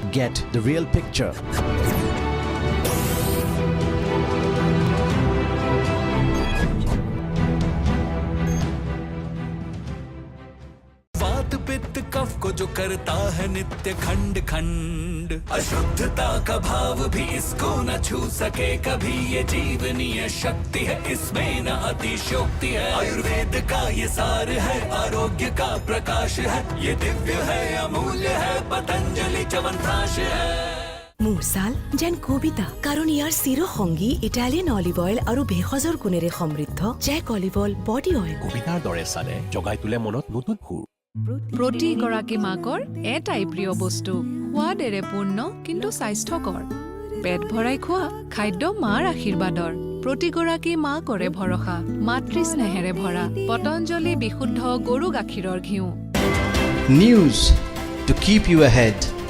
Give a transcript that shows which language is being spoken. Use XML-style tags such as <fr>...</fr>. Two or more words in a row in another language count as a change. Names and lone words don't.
<en>Get the real picture.</en> <hi>वात पित्त कफ को जो करता है नित्य खंड खंड, अशुद्धता का भाव भी इसको न छू सके कभी। ये जीवनीय शक्ति है, इसमें न अतिशयोक्ति है। आयुर्वेद का ये सार है, आरोग्य का प्रकाश है। ये दिव्य है, अमूल्य है, पतंजलि च्यवनप्राश है।</hi> <as>মুরসাল যেন কবিতা, কারণ ইয়াৰ চিৰ সংগী</as> <en>Italian olive oil</en> <as>আৰু ভেষজৰ গুণেৰে সমৃদ্ধ জেক অলিভ অইল বডি অইল। কবিতাৰ দৰে চালে জগাই তোলে মনত নতুন সুৰ। প্ৰতিগৰাকী মাকৰ এটাই প্ৰিয় বস্তু সোৱাদেৰে পূৰ্ণ কিন্তু স্বাস্থ্যকৰ পেট ভৰাই খোৱা খাদ্য মাৰ আশীৰ্বাদৰ প্ৰতিগৰাকী মাকৰে ভৰসা মাতৃ স্নেহেৰে ভৰা পতঞ্জলি বিশুদ্ধ গৰু গাখীৰৰ ঘিউ</as> <en>News to keep you ahead.</en>